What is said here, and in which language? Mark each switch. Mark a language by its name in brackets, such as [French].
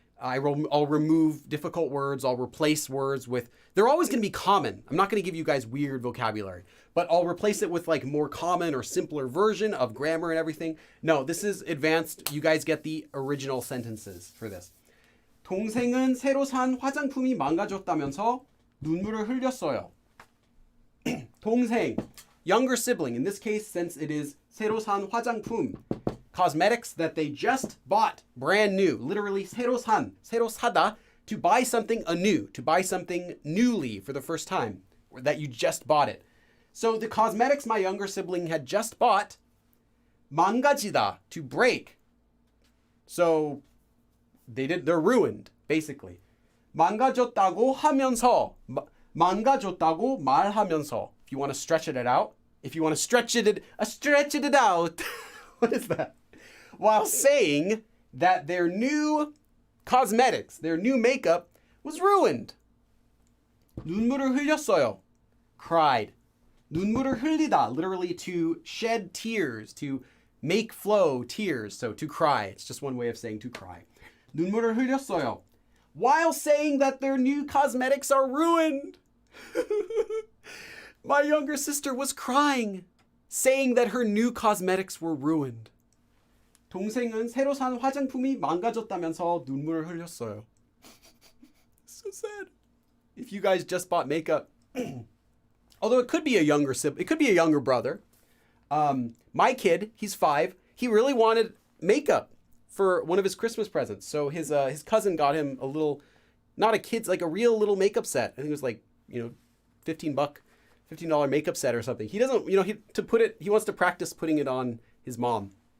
[English] I'll remove difficult words. I'll replace words with, they're always going to be common. I'm not going to give you guys weird vocabulary, but I'll replace it with like more common or simpler version of grammar and everything. No, this is advanced. You guys get the original sentences for this. [Korean] 동생은 새로 산 화장품이 망가졌다면서 눈물을 흘렸어요. [English] 동생, younger sibling. In this case, since it is [Korean] 새로 산 화장품, [English] cosmetics that they just bought, brand new. Literally [Korean] 새로 산, 새로 사다 [English] To buy something anew, to buy something newly for the first time, or that you just bought it. So the cosmetics my younger sibling had just bought, 망가지다, to break. So they're ruined, basically. [Korean] 망가졌다고 하면서, 망가졌다고 말하면서. [English] If you want to stretch it out, if you want to stretch it out, what is that? While saying that their new cosmetics, their new makeup was ruined. [Korean] 눈물을 흘렸어요. [English] Cried. [Korean] 눈물을 흘리다, [English] literally to shed tears, to make flow tears. So to cry. It's just one way of saying to cry. [Korean] 눈물을 흘렸어요. [English] While saying that their new cosmetics are ruined. My younger sister was crying, saying that her new cosmetics were ruined. [Korean] 동생은 새로 산 화장품이 망가졌다면서 눈물을 흘렸어요. [English] So sad. If you guys just bought makeup, although it could be a younger sibling, it could be a younger brother. My kid, he's 5. He really wanted makeup for one of his Christmas presents. So his cousin got him a little, not a kid's, like a real little makeup set. I think it was like, $15 makeup set or something. He doesn't, he wants to practice putting it on his mom.